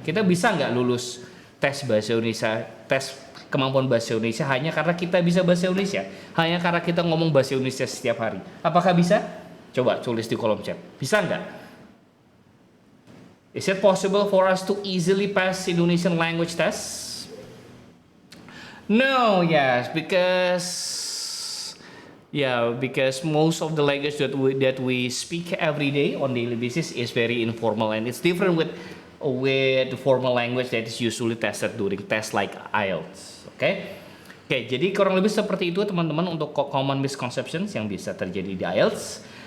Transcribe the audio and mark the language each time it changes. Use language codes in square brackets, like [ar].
[id] Kita bisa nggak lulus tes bahasa Indonesia, tes kemampuan bahasa Indonesia hanya karena kita bisa bahasa Indonesia, hanya karena kita ngomong bahasa Indonesia setiap hari? Apakah bisa? Coba tulis di kolom chat. Bisa nggak? [en] Is it possible for us to easily pass Indonesian language tests? No, yes, because most of the language that we speak every day on daily basis is very informal, and it's different with the formal language that is usually tested during tests like IELTS. [id] Oke, jadi kurang lebih seperti itu teman-teman untuk [en] common misconceptions [id] yang bisa terjadi di IELTS.